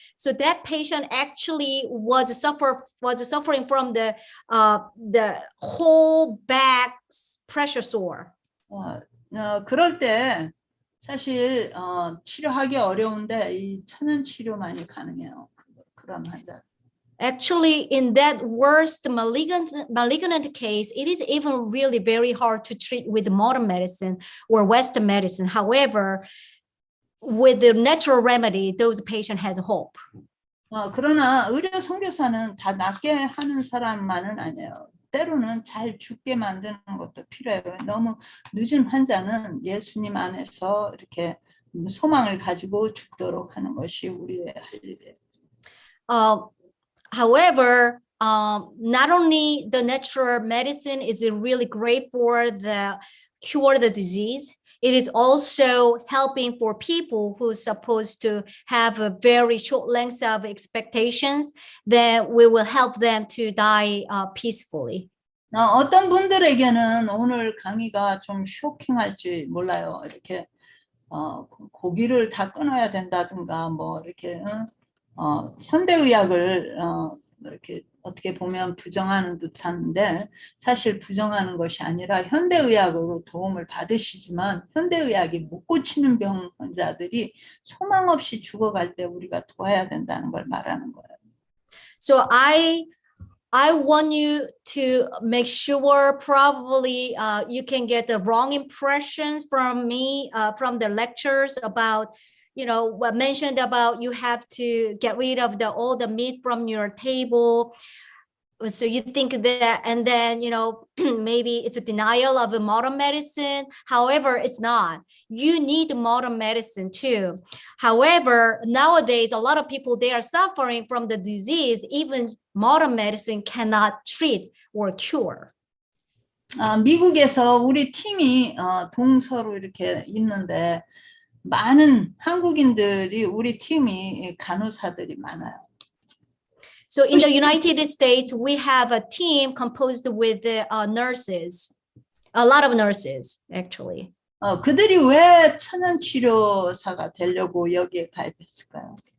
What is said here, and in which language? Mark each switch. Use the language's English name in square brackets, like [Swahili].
[English] So that patient actually was suffering from the whole back pressure sore. [Korean] 그럴 때 사실 치료하기 어려운데 이 천연 치료만이 가능해요. 그런 환자. [English] Actually, in that worst malignant case, it is even really very hard to treat with modern medicine or Western medicine. However, with the natural remedy, those patient has hope. [Korean] 그러나 의료 선교사는 다 낫게 하는 사람만은 아니에요. 때로는 잘 죽게 만드는 것도 필요해요. 너무 늦은 환자는 예수님 안에서 이렇게 소망을 가지고 죽도록 하는 것이 우리의 할 일이에요. [English] However, not only the natural medicine is really great for the cure the disease, it is also helping for people who are supposed to have a very short length of expectations. Then we will help them to die peacefully. [Korean] 어떤 분들에게는 오늘 강의가 좀 쇼킹할지 몰라요. 이렇게 고기를 다 끊어야 된다든가 뭐 이렇게 현대의학을 이렇게 어떻게 보면 부정하는 듯한데 사실 부정하는 것이 아니라 현대의학으로 도움을 받으시지만 현대의학이 못 고치는 병 환자들이 소망 없이 죽어갈 때 우리가 도와야 된다는 걸 말하는 거예요. [English] So I want you to make sure probably you can get the wrong impressions from me, from the lectures about, what mentioned about you have to get rid of all the meat from your table. So you think that, and then, maybe it's a denial of a modern medicine. However, it's not. You need modern medicine too. However, nowadays, a lot of people, they are suffering from the disease. Even modern medicine cannot treat or cure. [Korean] 미국에서 우리 팀이 동서로 이렇게 있는데 많은 한국인들이 우리 팀이 간호사들이 많아요. [English] So in the United States, we have a team composed with nurses, a lot of nurses, actually. [Korean] 그들이 왜 천연치료사가 되려고 여기에 가입했을까요?